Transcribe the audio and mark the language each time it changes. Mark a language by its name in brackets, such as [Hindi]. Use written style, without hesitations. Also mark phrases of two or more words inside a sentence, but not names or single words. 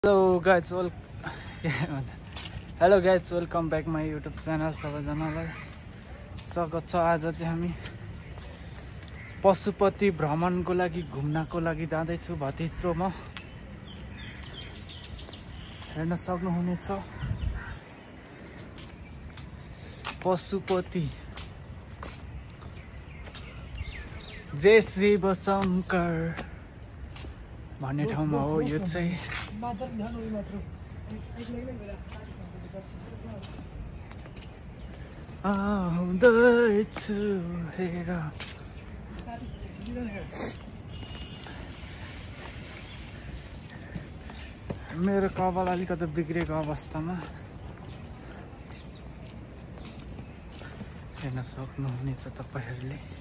[English] Hello guys, welcome back my YouTube channel. [Nepali] सबैजनालाई स्वागत छ। आज चाहिँ हामी पशुपति भ्रमणको लागि घुम्नको लागि जाँदै छु भतित्रोमा। हेर्न सक्नुहुनेछ पशुपति जय शिव शंकर भन्ने ठाउँमा हो। यो चाहिँ आउँदैछु हेर। मेरो कपाल अलिकति बिग्रेको अवस्थामा हेर्न सक्नुहुनेछ तपाईहरुले।